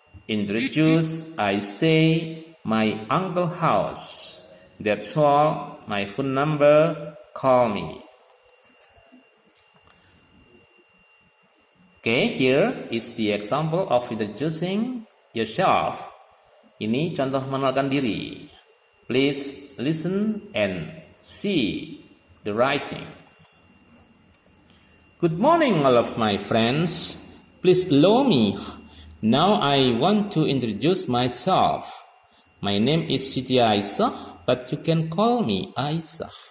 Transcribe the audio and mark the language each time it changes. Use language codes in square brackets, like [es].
[en] Introduce, I stay. My uncle house. That's all. My phone number. Call me. Okay, here is the example of introducing yourself. [id] Ini contoh mengenalkan diri. [en] Please listen and see the writing. Good morning, all of my friends. Please allow me. Now I want to introduce myself. My name is Siti Aisyah, but you can call me Aisyah.